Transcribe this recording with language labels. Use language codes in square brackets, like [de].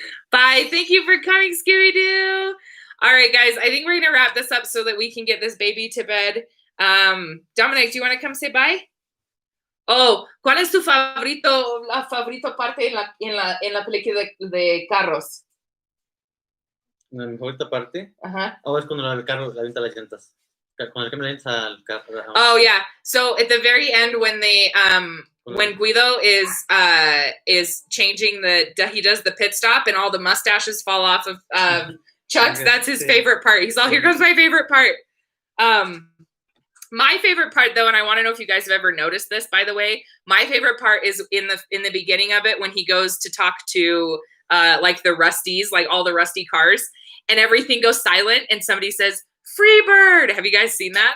[en] Bye. Thank you for coming, Scary Doo. All right, guys, I think we're going to wrap this up so that we can get this baby to bed. Dominic, do you want to come say bye? [es] Oh, ¿cuál es tu la favorito parte en la película de carros? La favorita parte. Ajá. Oh, es cuando el carro le avienta las llantas. Cuando el cambio las llantas al carro. [en] Oh, yeah. So at the very end, when they when Guido is changing he does the pit stop and all the mustaches fall off of Chuck's. That's his favorite part. He's all, here comes my favorite part. My favorite part, though, and I want to know if you guys have ever noticed this, by the way, my favorite part is in the beginning of it when he goes to talk to like the Rusties, like all the Rusty cars, and everything goes silent and somebody says, "Freebird." Have you guys seen that?